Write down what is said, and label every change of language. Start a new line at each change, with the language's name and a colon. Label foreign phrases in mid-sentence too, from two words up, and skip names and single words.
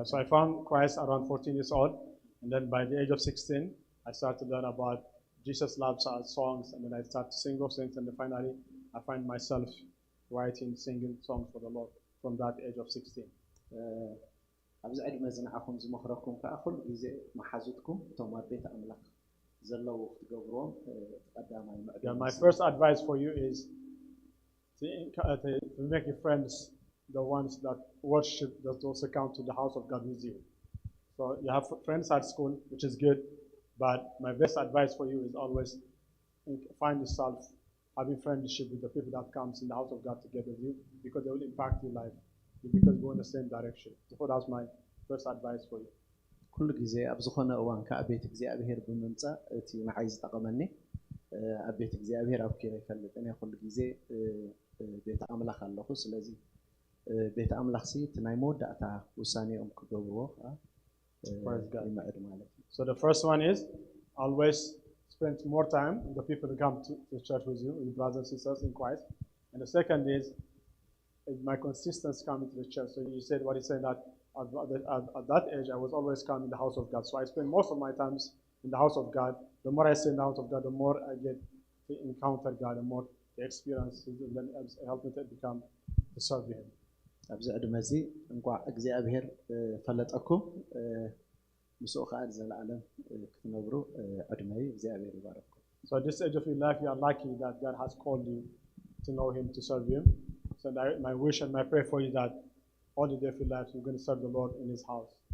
English: Yeah, so I found Christ around 14 years old, and then by the age of 16, I started to learn about Jesus loves our songs, and then I started to sing those things, and then finally I find myself writing, singing songs for the Lord from that age of 16.
Tigrinya: ኣብዚ ዕድመ ዝንዓኹም ዝመኽረኩም ከዓ ኩሉ ግዜ መሓዙትኩም እቶም ኣብ ቤተ ኣምላኽ ዘለዉ ክትገብርዎም ቀዳማይ
English: Yeah, my first advice for you is to make your friends the ones that worship, that also come to the house of God with you. So you have friends at school, which is good, but my best advice for you is always find yourself having friendship with the people that comes in the house of God together with you, because they will impact your life, because you go in the same direction. So that's my first advice for you.
Tigrinya: ኩሉ ግዜ ኣብ ዝኾነ እዋን ከዓ ቤተ እግዚኣብሔር ብምምፃእ እቲ ንዓይ ዝጠቐመኒ ኣብ ቤተ እግዚኣብሔር ኣብኪረ ይፈልጥን እየ ኩሉ ግዜ ቤተ ኣምላኽ ኣለኹ ስለዚ ቤተ ኣምላኽ ሲ እቲ ናይ መወዳእታ ውሳኔኦም ክገብርዎ ከዓ ይመዕድ ማለት እዩ
English: So the first one is always spend more time with the people who come to church with you, your brothers and sisters in Christ. And the second is my consistency coming to the church. So you said what he said that at that age I was always coming in the house of God. So I spend most of my times in the house of God. The more I stay in the house of God, the more I get to encounter God, the more the experience, and then help me to become to serve Him.
Tigrinya: ኣብዚ ዕድመ እዚ እንኳ እግዚኣብሔር ፈለጠኩም ምስኡ ከዓ ዘለዓለም ክትነብሩ ዕድመ እግዚኣብሔር ይባረክኩም
English: So at this age of your life, you are lucky that God has called you to know Him, to serve Him. So my wish and my prayer for you that all the day of your life you're going to serve the Lord in His house.